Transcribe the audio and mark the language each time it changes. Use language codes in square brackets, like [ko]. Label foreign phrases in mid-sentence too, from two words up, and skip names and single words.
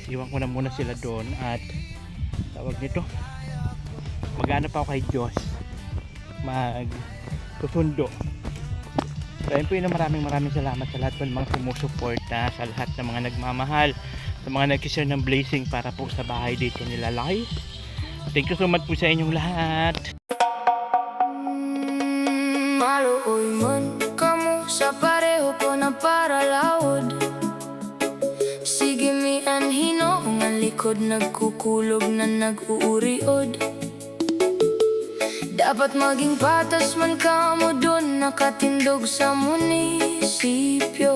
[tl] Iwan ko na muna sila doon. At tawag nito, mag-ano pa ako kay Diyos. Mag-susundo. So ayun po yun, maraming salamat sa lahat ng mga sumusuporta, sa lahat ng mga nagmamahal, sa mga nag-share ng blessing para po sa bahay dito nila Lai. [en] Thank you so much [tl] po sa inyong lahat. [bik] Maluoy man kamo sa pareho ko na para laod. Sige mi anhino ang likod nagkukulob na nag-uuriod. Dapat maging patas man kamo dun nakatindog sa munisipyo.